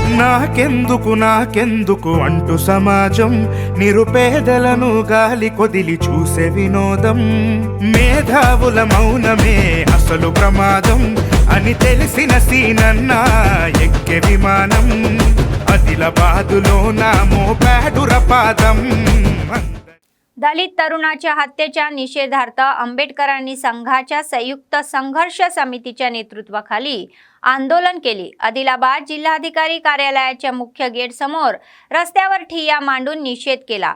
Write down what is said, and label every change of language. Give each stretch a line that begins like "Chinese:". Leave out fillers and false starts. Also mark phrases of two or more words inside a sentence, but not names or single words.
Telugu: నాకెందుకు అంటూ సమాజం నిరుపేదలను గాలి కొదిలి చూసే వినోదం. మేధావుల మౌనమే అసలు ప్రమాదం అని తెలిసిన సీనన్న ఎక్కే విమానం. ఆదిలాబాదులో నా మోపాడుర పాదం.
Marathi: दलित तरुणाच्या हत्येच्या निषेधार्थ आंबेडकरांनी संघाच्या संयुक्त संघर्ष समितीच्या नेतृत्वाखाली आंदोलन केले. आदिलाबाद जिल्हाधिकारी कार्यालयाच्या मुख्य गेट समोर रस्त्यावर ठिय्या मांडून निषेध केला.